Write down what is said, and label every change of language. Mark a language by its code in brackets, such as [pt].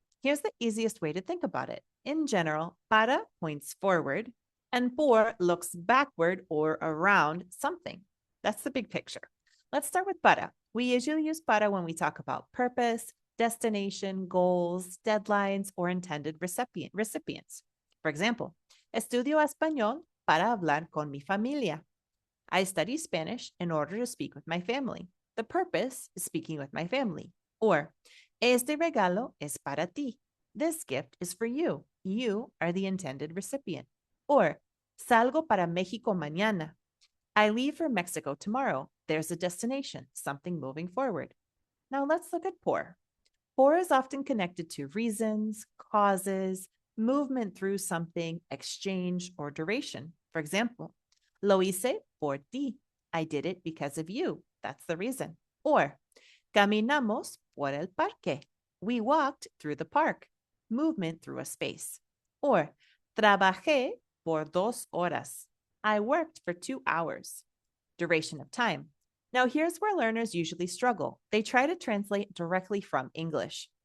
[en] Here's the easiest way to think about it. In general, para points forward and por looks backward or around something. That's the big picture. Let's start with para. We usually use para when we talk about purpose, destination, goals, deadlines, or intended recipients. For example, [es] estudio español para hablar con mi familia. [en] I study Spanish in order to speak with my family. The purpose is speaking with my family. Or, [es] este regalo es para ti. [en] This gift is for you. You are the intended recipient. [es] Or, salgo para México mañana. [en] I leave for Mexico tomorrow. There's a destination, something moving forward. Now let's look at por. Por is often connected to reasons, causes, movement through something, exchange, or duration. For example, [es] lo hice por ti. [en] I did it because of you. That's the reason. [es] Or, caminamos por el parque. [en] We walked through the park. Movement through a space. [es] Or, trabajé por 2 horas. [en] I worked for 2 hours. Duration of time. Now, here's where learners usually struggle. They try to translate directly from English.